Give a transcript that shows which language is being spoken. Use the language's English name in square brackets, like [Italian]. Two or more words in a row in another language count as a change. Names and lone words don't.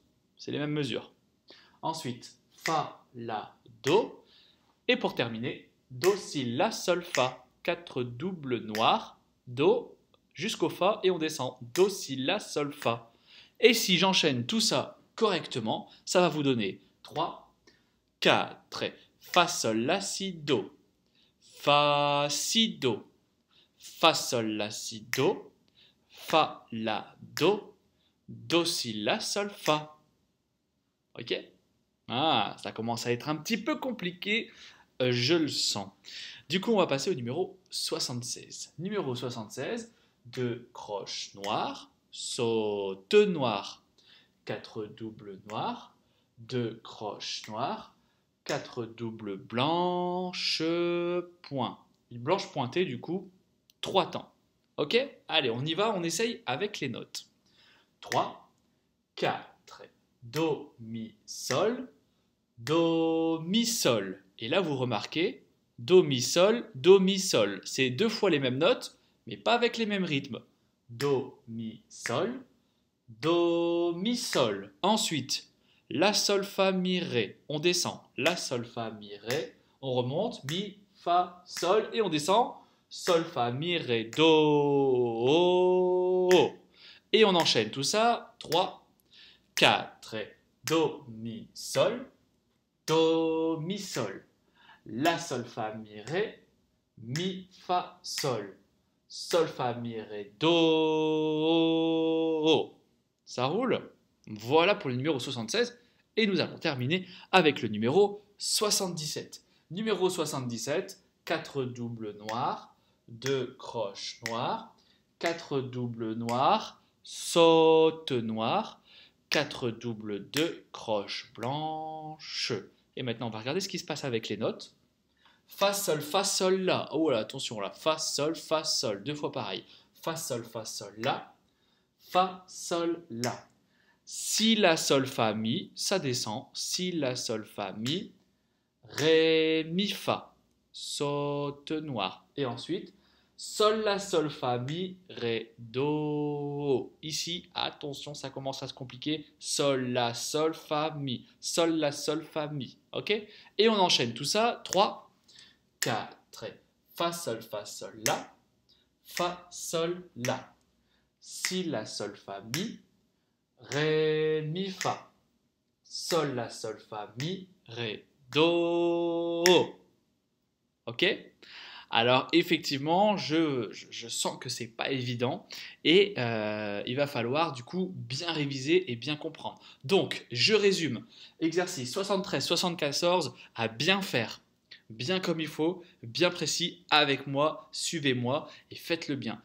[French] C'est les mêmes mesures. Ensuite, fa, la, do. Et pour terminer, do, si, la, sol, fa. 4 doubles noirs, do jusqu'au fa et on descend. Do, si, la, sol, fa. Et si j'enchaîne tout ça correctement, ça va vous donner 3, 4, fa, sol, la, si, do. Fa, si, do. Fa, sol, la, si, do. Fa, la, do. Do, si, la, sol, fa. Ok? Ah, ça commence à être un petit peu compliqué, je le sens. Du coup, on va passer au numéro 76. Numéro 76, 2 croches noires, saute noire, 4 doubles noirs, 2 croches noires, 4 doubles blanches, point. Blanche pointée, du coup, 3 temps. Ok? Allez, on y va, on essaye avec les notes. 3, 4, do, mi, sol, do, mi, sol. Et là, vous remarquez, do, mi, sol, do, mi, sol. C'est 2 fois les mêmes notes, mais pas avec les mêmes rythmes. Do, mi, sol, do, mi, sol. Ensuite, la, sol, fa, mi, ré. On descend. La, sol, fa, mi, ré. On remonte. Mi, fa, sol. Et on descend. Sol, fa, mi, ré, do. Et on enchaîne tout ça. 3, 4, do, mi, sol, do, mi, sol. La, sol, fa, mi, ré, mi, fa, sol. Sol, fa, mi, ré, do. Ça roule? Voilà pour le numéro 76. Et nous allons terminer avec le numéro 77. Numéro 77, 4 doubles noirs, 2 croches noires, 4 doubles noirs, saute noire, 4 doubles, 2 croches blanches. Et maintenant, on va regarder ce qui se passe avec les notes. Fa, sol, la. Oh là, attention là. Fa, sol. 2 fois pareil. Fa, sol, la. Fa, sol, la. Si, la, sol, fa, mi, ça descend. Si, la, sol, fa, mi. Ré, mi, fa. Saute noire. Et ensuite, Sol, la, sol, fa, mi, ré, do. Ici, attention, ça commence à se compliquer. Sol, la, sol, fa, mi. Sol, la, sol, fa, mi. Ok? Et on enchaîne tout ça. 3, 4. Fa, sol, la. Fa, sol, la. Si, la, sol, fa, mi. Ré, mi, fa. Sol, la, sol, fa, mi, ré, do. Ok? Alors effectivement, je sens que c'est pas évident et il va falloir du coup bien réviser et bien comprendre. Donc, je résume. Exercice 73-74 à bien faire, bien comme il faut, bien précis avec moi, suivez-moi et faites-le bien.